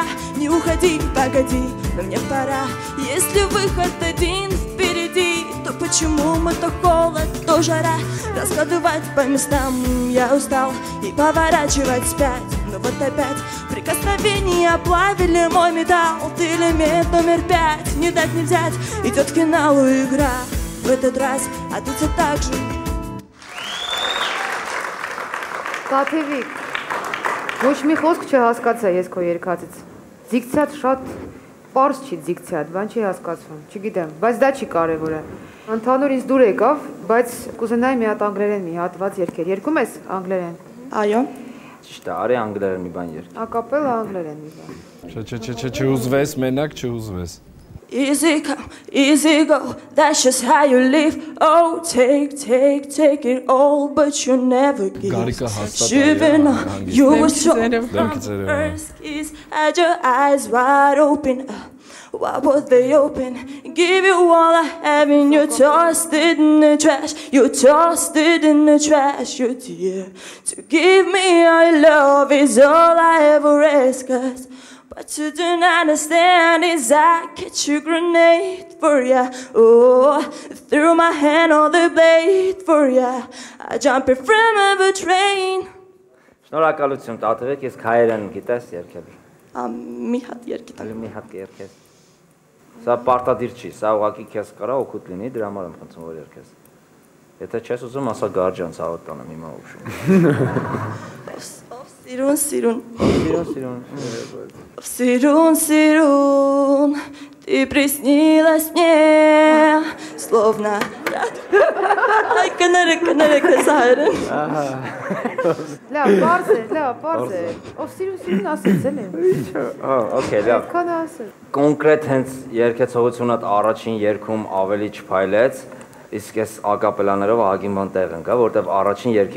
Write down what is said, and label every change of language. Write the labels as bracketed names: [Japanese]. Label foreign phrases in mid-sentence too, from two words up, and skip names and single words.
[Russian] Не уходи, погоди, но мне пора. Если выход один впереди, то почему мы то холод, то жара? Раскладывать по местам я устал и поворачивать вспять. Но вот опять прикосновения оплавили мой металл. Ты элемент номер 5, не дать не взять. Идет к финалу игра в этот раз, а ты все так же. [Armenian] Տաթևիկ, ոչ մի խոսք չհասկացա ես քո երգածից։ Դիկցիադ շատ պարզ չի դիկցիադ, բան չի հասկացվում, չգիտեմ, բայց դա չի կարևորը։ Ընդհանուր ինձ դուր եկավ, բայց կուզենայի մի հատ անգլերեն մի հատված երգեր։ Երգում ես անգլերեն։ Այո։ Ճիշտ է, արի անգլերեն մի բան երգ։ Ակապելա անգլերեն մի բան։ Չուզվես, մենակ չուզվես։ [English] Easy come, easy go, that's just how you live. Oh, take it all, but you never give. Shivering on, you were so from first kiss, had your eyes wide open. Why were they open? Give you all I have and you tossed it in the trash. You tossed it in the trash, you dear. To give me your love is all I ever ask, 'cause what you don't understand is I catch a grenade for ya. Oh, threw my hand on the blade for ya. I jump in front of a train. [Armenian] Շնորհակալություն, Տաթևիկ, ես հայերեն գիտես երգել։ Մի հատ երգի տա։ Մի հատ երգես։ Սա պարտադիր չի, սա ուղղակի քեզ կարա օգուտ լինի, դրա համար եմ խնդրում որ երգես։ Եթե չես ուզում, ասա գարջան ցավոտ տանեմ հիմա ուշ։ [Russian] Сирун, ты приснилась мне, словно... Ay, kanarık sahiden. [Armenian] Լավ, պարզ է։ Ով սիրուն ասեց էլի։ Okay, լավ։ Քան ասել։ Կոնկրետ հենց երգեցողությունդ առաջին երգում ավելի չփայլեց, իսկ այս ակապելաներով ահագին բան տեղ ընկա, որտեվ առաջին երգի